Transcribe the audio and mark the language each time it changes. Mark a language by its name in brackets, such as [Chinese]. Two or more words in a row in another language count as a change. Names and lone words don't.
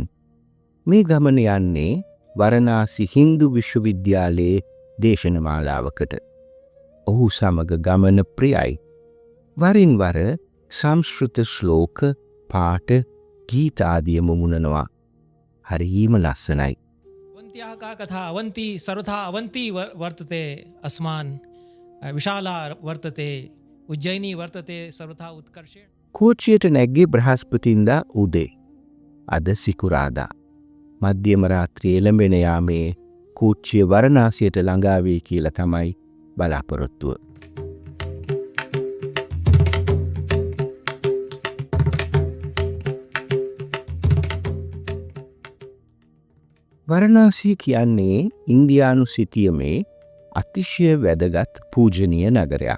[Sinhala] මේ ගමන යන්නේ වරණාසි හින්දු විශ්වවිද්‍යාලයේ දේශනමාලාවකට. ඔහු සමග ගමන ප්‍රියයි. වරින් වර සංස්කෘත ශ්ලෝක, පාඨ, ගීත ආදිය මුමුණනවා. හරිම ලස්සනයි. [Sanskrit] अवन्त्याः का कथा अवन्ती सर्वथा अवन्ती वर्तते अस्मान् विशाला वर्तते उज्जयिनी वर्तते सर्वथा उत्कर्षेण. [Sinhala] කෝච්චියට නැග්ගේ බ්‍රහස්පතින්දා උදේ. අද සිකුරාදා. මධ්‍යම රාත්‍රියේ එළඹෙන යාමේ කෝච්චිය වරණාසියට ළඟා වේ කියලා තමයි බලාපොරොත්තුව. වරණාසි කියන්නේ ඉන්දියානු සිතියමේ අතිශය වැදගත් පූජනීය නගරයක්.